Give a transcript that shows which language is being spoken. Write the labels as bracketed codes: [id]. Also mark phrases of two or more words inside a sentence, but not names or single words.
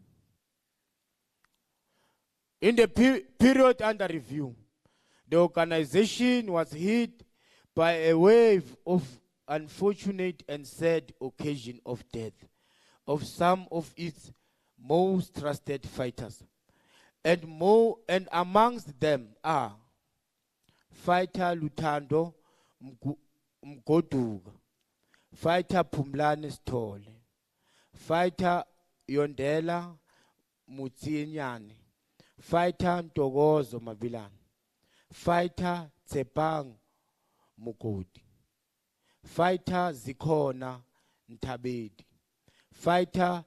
[en] In the period under review, the organization was hit by a wave of unfortunate and sad occasion of death of some of its most trusted fighters. and amongst them are Fighter Lutando Mgoduga, Fighter Pumlane Stole, Fighter Yondela Mutsinyane, Fighter Ntogozo Mabilan, Fighter Tsepang Mukudi, Fighter Zikona Ntabedi, Fighter